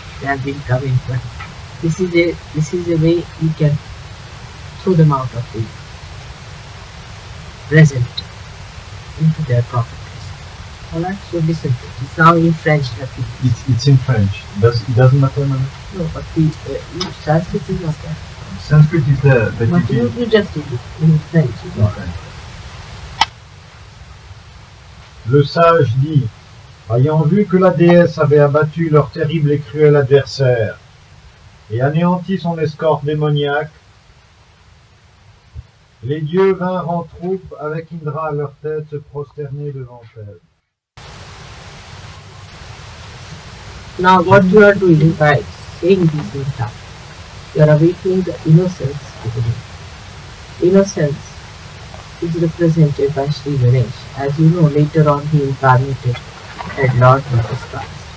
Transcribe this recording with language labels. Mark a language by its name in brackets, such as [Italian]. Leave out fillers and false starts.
[English] They have been coming, but this is a way we can throw them out of the present into their proper place. Alright, so listen to it. It's now in French. It's in French. It doesn't matter, madam? No, but the Sanskrit is not there. Sanskrit is there. But you just did it in French. Okay. [French] Le sage dit, ayant vu que la déesse avait abattu leur terrible et cruel adversaire et anéanti son escorte démoniaque, les dieux vinrent en troupe avec Indra à leur tête se prosterner devant elle. [English] Now what you are doing by saying these mantras, you are awakening the innocence within. Innocence is represented by Sri Ganesh. As you know, later on he incarnated as Lord Jesus Christ.